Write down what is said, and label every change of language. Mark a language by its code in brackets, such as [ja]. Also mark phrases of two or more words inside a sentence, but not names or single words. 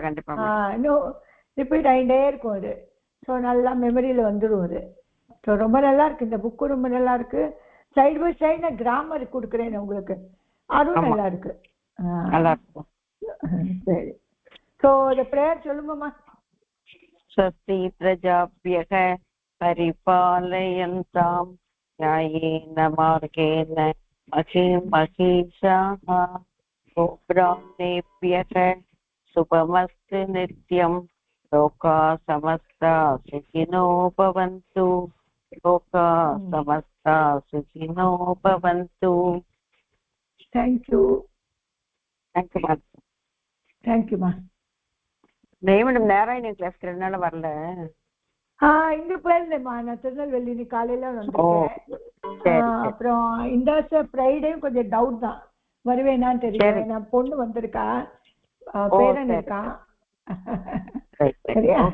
[ta] இன்னும் ரிப்பீட் ஆகிட்டே இருக்கும் அது ஸோ நல்லா மெமரியில வந்துடும் அது ஸோ ரொம்ப நல்லா இருக்கு இந்த புக்கு ரொம்ப நல்லா இருக்கு [en] side by side [ta] நான் கிராமர் கொடுக்குறேன் உங்களுக்கு அதுவும் நல்லா இருக்கு நல்லா இருக்கும் சரி ஸோ இந்த ப்ரேயர் சொல்லுங்கம்மா [sa] स्वस्ति प्रजाभ्यः परिपालयन्तां न्यायेन मार्गेण महिषाः गोब्राह्मणेभ्यः शुभमस्तु नित्यं लोकाः समस्ताः सुखिनो भवन्तु लोकाः समस्ताः सुखिनो भवन्तु [en] thank you மா [ta] மேடம் நாராயணன் கிளாஸ்க்கு 2 நாள் வரல இங்க போயிருந்தேம்மா நான் திருநெல்வேலி நீ காலையில வந்திருக்கேன் அப்புறம் இந்த ஃப்ரைடேயும் கொஞ்சம் டவுட் தான் வருவேனான்னு தெரியல நான் பொண்ணு வந்திருக்கா பேரன் இருக்கான் சரியா